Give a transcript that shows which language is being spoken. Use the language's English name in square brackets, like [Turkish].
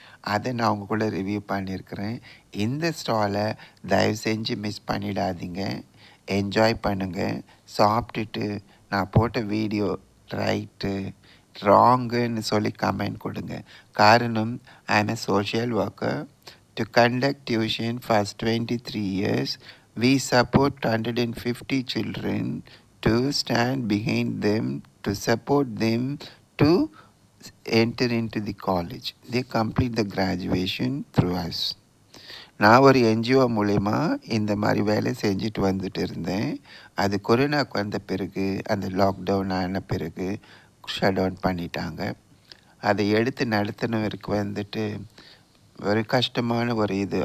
[Tamil] அதை நான் உங்கள் கூட ரிவ்யூ பண்ணியிருக்கிறேன். இந்த ஸ்டாலை தயவு செஞ்சு மிஸ் பண்ணிடாதீங்க. என்ஜாய் பண்ணுங்கள். சாப்பிட்டுட்டு நான் போட்ட வீடியோ ரைட்டு ராங்குன்னு சொல்லி கமெண்ட் கொடுங்க. காரணம், [English] I am a social worker. To conduct tuition for 23 years. We support 150 children to stand behind them, to support them to enter into the college. They complete the graduation through us. [Tamil] நான் ஒரு NGO மூலயமா இந்த மாதிரி வேலை செஞ்சுட்டு வந்துட்டு இருந்தேன். அது கொரோனாவுக்கு வந்த பிறகு, அந்த லாக்டவுன் ஆன பிறகு ஷட் டவுன் பண்ணிட்டாங்க. அதை எடுத்து நடத்தினவருக்கு வந்துட்டு ஒரு கஷ்டமான ஒரு இது.